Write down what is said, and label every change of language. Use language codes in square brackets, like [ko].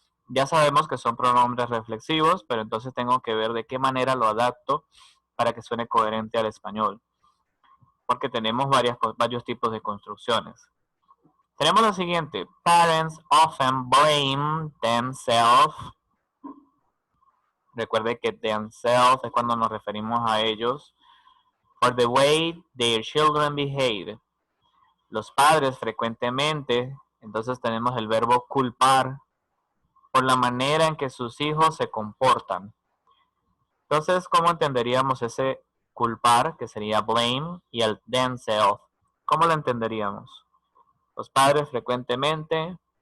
[es] Ya sabemos que son pronombres reflexivos, pero entonces tengo que ver de qué manera lo adapto para que suene coherente al español, porque tenemos varios tipos de construcciones. Tenemos lo siguiente: [en] parents often blame themselves. [es] Recuerde que themselves es cuando nos referimos a ellos. [en] For the way their children behave. [es] Los padres frecuentemente, entonces tenemos el verbo culpar por la manera en que sus hijos se comportan. Entonces, ¿cómo entenderíamos ese culpar, que sería blame, y el themselves? ¿Cómo lo entenderíamos? Los padres frecuentemente.